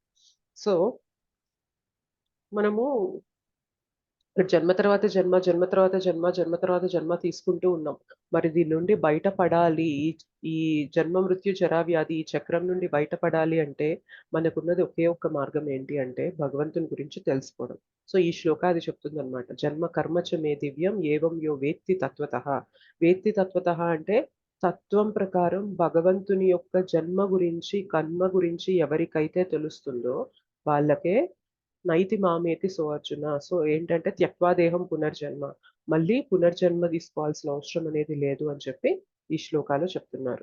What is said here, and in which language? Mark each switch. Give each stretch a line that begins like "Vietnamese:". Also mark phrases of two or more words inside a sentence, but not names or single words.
Telugu: సో మనము ఇక్కడ జన్మ తర్వాత జన్మ, జన్మ తర్వాత జన్మ, జన్మ తర్వాత జన్మ తీసుకుంటూ ఉన్నాం. మరి దీని నుండి బయటపడాలి, ఈ జన్మ మృత్యు జరా వ్యాధి ఈ చక్రం నుండి బయటపడాలి అంటే మనకున్నది ఒకే ఒక్క మార్గం ఏంటి అంటే భగవంతుని గురించి తెలుసుకోవడం. సో ఈ శ్లోక అది చెప్తుంది అనమాట.
Sanskrit: जन्म कर्मच मे दिव्यं एवं यो वेत्ति तत्वतः. वेत्ति तत्वतः
Telugu: అంటే తత్వం ప్రకారం భగవంతుని యొక్క జన్మ గురించి కర్మ గురించి ఎవరికైతే తెలుస్తుందో వాళ్ళకే
Sanskrit: नैति मामेति सो अर्जुन.
Telugu: సో ఏంటంటే
Sanskrit: त्यक्वादेहं पुनर्जन्म,
Telugu: మళ్ళీ పునర్జన్మ తీసుకోవాల్సిన అవసరం అనేది లేదు అని చెప్పి ఈ శ్లోకాలు చెప్తున్నారు.